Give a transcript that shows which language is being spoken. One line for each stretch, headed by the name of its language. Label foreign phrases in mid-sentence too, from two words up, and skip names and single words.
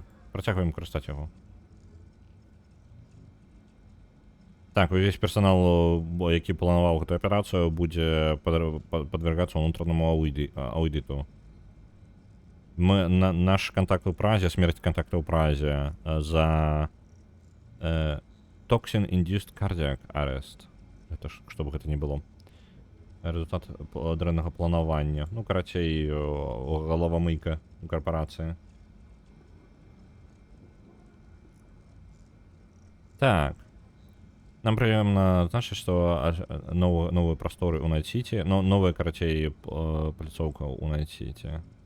Belarusian: Працягваем карыстаць яго. Так, увесь персонал, які планаваў гэту аперацыю, будзе падвергацца ўнутранаму аўдыту. Наш контакт у Празе, смерць контакта ў Празе за
English: toxin-induced cardiac arrest.
Belarusian: Это ж, што бы гэта ни было. Результат дрэннага планавання. Ну, карацей, галавамыйка у карпорацыі. Так. Нам прыемна значыць, што новыя прасторы ў Найт-Сіті, новая, карацей, пляцоўка ў Найт-Сіті.